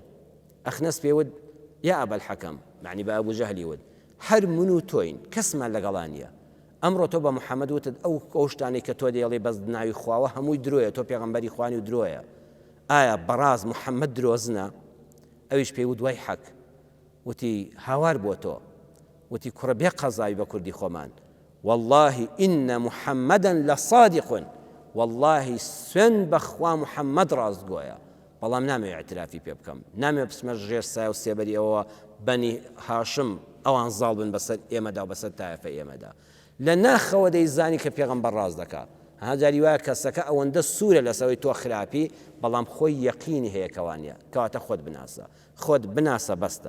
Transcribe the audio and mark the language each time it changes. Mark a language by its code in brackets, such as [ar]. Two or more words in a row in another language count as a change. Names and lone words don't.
[ckb] ئەخنەس پێوت یا ئەبەل حەکەم، معنی بە ئەبوو جەهلی وت هەر من و تۆین، کەسمان لەگەڵان نییە. ئەمڕۆ تۆ بە محەممەد وتت ئەو شتانەی کە تۆ دەیڵێ بەس ناوی خواوە هەمووی درۆیە، تۆ پێغەمبەری خوانی و درۆیە. ئایا بەڕاز محەممەد درۆزنە؟ ئەویش پێی وت وای حەک. وتی هاوار بۆ تۆ، وتی کوڕە بێ قەزای بە کوردی خۆمان، [ar] والله إن محمدا لصادق، [ckb] والله سوێن بەخوا محەممەد ڕاستگۆیە، بەڵام نامێ اعترافی پێ بکەم، نامێ بسمە ژێر سایە و سێبەری ئەوە بەنی هاشم ئەوان زاڵ بن بەسەر ئێمەدا و بەسەر تایفە ئێمەدا. لە ناخەوە دەیزانی کە پێغەمبەر ڕاست دەکات. هەجاری وایە کەسەکە ئەوەندە سوورە لەسەوەی تۆ خراپی، بەڵام خۆی یەقینی هەیە کەوانە، کەواتە خۆت بناسە، خۆت بناسە بەستە.